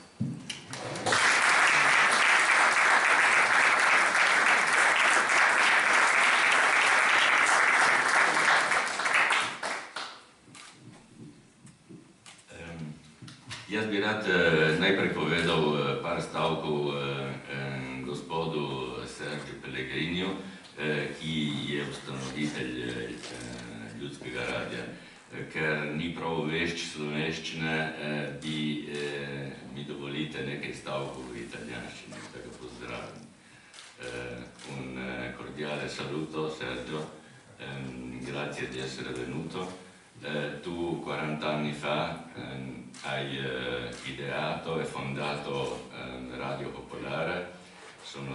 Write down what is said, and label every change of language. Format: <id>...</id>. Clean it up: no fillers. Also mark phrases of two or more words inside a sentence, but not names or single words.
<sl>Jaz bi rad najprej povedal par stavkov gospodu Sergiu Pellegriniju, ki je ustanovitelj Ljudskega radia. Ker ni prav vešč slovenščine, mi dovolite nekaj stavkov v italijanščini, da ga pozdravim.</sl> <it>Un cordiale saluto, Sergio, grazie di essere venuto. Tu 40 anni fa hai ideato e fondato Radio Popolare, sono</it>